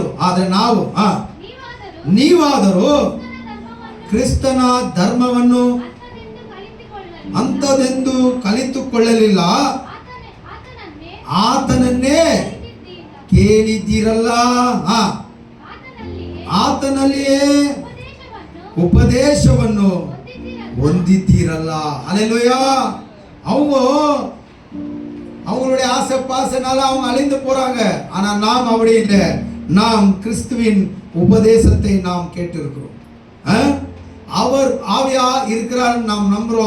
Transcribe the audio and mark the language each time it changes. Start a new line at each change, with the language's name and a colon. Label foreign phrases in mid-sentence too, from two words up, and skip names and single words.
Kannada: ಆದರೆ ನೀವಾದರೂ ಕ್ರಿಸ್ತನ ಧರ್ಮವನ್ನು ಅಂಥದೆಂದು ಕಲಿತುಕೊಳ್ಳಲಿಲ್ಲ, ಆತನನ್ನೇ ಕೇಳಿದ್ದೀರಲ್ಲ, ಆತನಲ್ಲಿಯೇ ಉಪದೇಶವನ್ನು ಹೊಂದಿದ್ದೀರಲ್ಲ.
Tamil: அல்லேலூயா. அவங்களுடைய ஆசை பாசனால அவங்க அழிந்து போறாங்க. ஆனா நாம் அப்படி இல்லை. நாம் கிறிஸ்துவின் உபதேசத்தை நாம் கேட்டிருக்கிறோம். அவர் ஆவியா இருக்கிறார் நாம் நம்புறோம்.